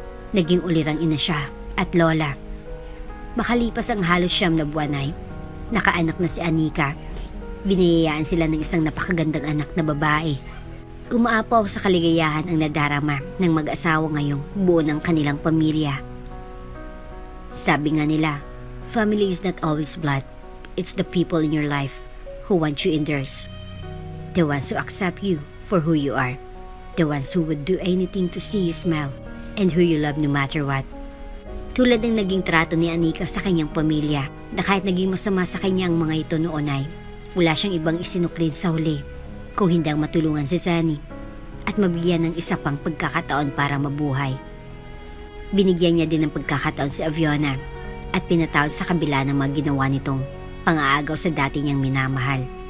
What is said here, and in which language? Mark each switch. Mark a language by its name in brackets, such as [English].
[Filipino] Naging ulirang ina siya at lola. Makalipas ang halos 9 na buwan ay nakaanak na si Anika. Biniyayaan sila ng isang napakagandang anak na babae. Umaapaw sa kaligayahan ang nadarama ng mag-asawa ngayong buo ng kanilang pamilya. Sabi nga nila, [English] family is not always blood. It's the people in your life who want you in theirs. The ones who accept you for who you are. The ones who would do anything to see you smile and who you love no matter what. [Filipino] Tulad ng naging trato ni Anika sa kanyang pamilya na kahit naging masama sa kanya ang mga ito noon ay wala siyang ibang isinuklin sa huli kung hindi ang matulungan si Zenny at mabigyan ng isa pang pagkakataon para mabuhay. Binigyan niya din ng pagkakataon si Aviona at pinatawad sa kabila ng mga ginawa nitong pang-aagaw sa dati niyang minamahal.